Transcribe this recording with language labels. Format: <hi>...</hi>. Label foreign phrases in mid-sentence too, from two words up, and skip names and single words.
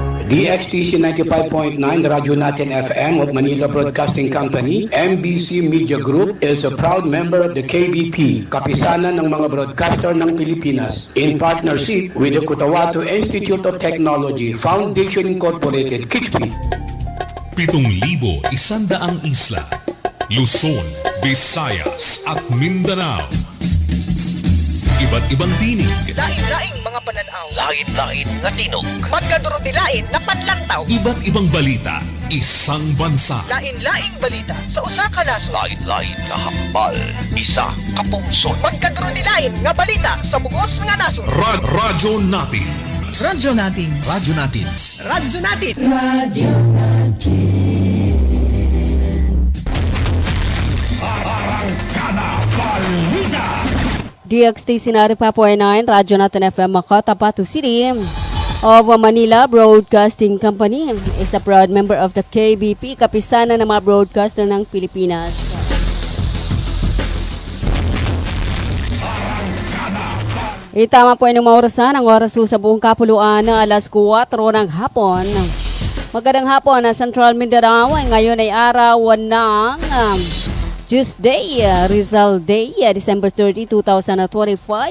<en>DXTC 95.9 Radyo Natin FM of Manila Broadcasting Company, MBC Media Group is a proud member of the KBP, Kapisanan ng mga Broadcaster ng Pilipinas, in partnership with the Cotabato Institute of Technology, Foundation Incorporated, KITFI.</en> <tl>7,100 isla, Luzon, Visayas at Mindanao. Iba't ibang tinig.</tl> <ceb>Lain-laing mga pananaw.</ceb> <hil>Lain-lain nga tinog. Magkadurot-dilain na panlantaw.</hil> <tl>Iba't ibang balita. Isang bansa.</tl> <ceb>Lain-laing balita sa usa ka nasod.</ceb> <hil>Lain-lain nga hambal. Isa ka puso. Magkadurot-dilain nga balita sa bugos nga nasod.</hil> <tl>Radyo natin. Radyo natin. Radyo natin. Radyo natin. Radio natin.</tl> <en>DXTC 95.9, Radyo Natin FM, Cotabato City of Manila Broadcasting Company is a proud member of the KBP, Kapisanan ng mga broadcaster ng Pilipinas.</en> <tl>Itama po yung mga orasan, ang oras sa buong kapuluan na alas 4 ng hapon. Magandang hapon na Central Mindanao, ngayon ay araw ng Tuesday, Rizal Day, December 30, 2025.</tl>